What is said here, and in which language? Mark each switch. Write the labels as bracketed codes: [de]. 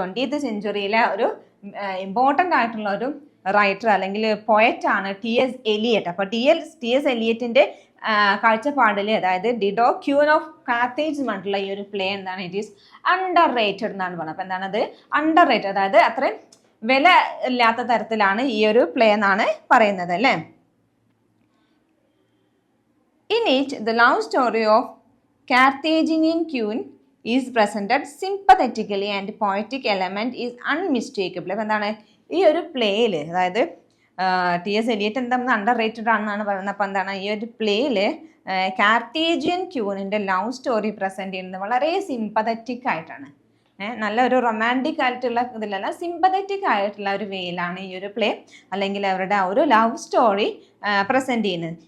[ml] 20th centuryയിലെ ഒരു important ആയിട്ടുള്ള ഒരു റൈറ്റർ അല്ലെങ്കിൽ പോയറ്റാണ് ടി.എസ്. എലിയറ്റ്. അപ്പോൾ ടി.എസ്. എലിയറ്റിൻ്റെ കാഴ്ചപ്പാടിൽ, അതായത് ഡിഡോ ക്യൂൻ ഓഫ് കാർത്തേജ് പറഞ്ഞിട്ടുള്ള ഈ ഒരു പ്ലേ എന്താണ്, [en] it is underrated [ml] എന്നാണ് പറയുന്നത്. അപ്പോൾ എന്താണത്, അണ്ടർ റേറ്റഡ്, അതായത് അത്രയും വില ഇല്ലാത്ത തരത്തിലാണ് ഈ ഒരു പ്ലേ എന്നാണ് പറയുന്നത് അല്ലേ. [en] In it, the love story of Carthaginian queen is presented sympathetically and poetic element is unmistakable. [ml] അപ്പോൾ എന്താണ് ഈ ഒരു പ്ലേയിൽ, അതായത് ടി.എസ്. എലിയറ്റ് എന്താ അണ്ടർ റേറ്റഡ് ആണെന്നാണ് പറയുന്നത്. അപ്പോൾ എന്താണ് ഈ ഒരു പ്ലേയിൽ കാർത്തേജിയൻ ക്യൂനിൻ്റെ ലവ് സ്റ്റോറി പ്രസൻറ്റ് ചെയ്യുന്നത് വളരെ സിമ്പതറ്റിക് ആയിട്ടാണ്. നല്ലൊരു റൊമാൻറ്റിക് ആയിട്ടുള്ള ഇതിലല്ല, സിമ്പതറ്റിക് ആയിട്ടുള്ള ഒരു വേയിലാണ് ഈ ഒരു പ്ലേ അല്ലെങ്കിൽ അവരുടെ ആ ഒരു ലവ് സ്റ്റോറി പ്രസൻറ്റ് ചെയ്യുന്നത്.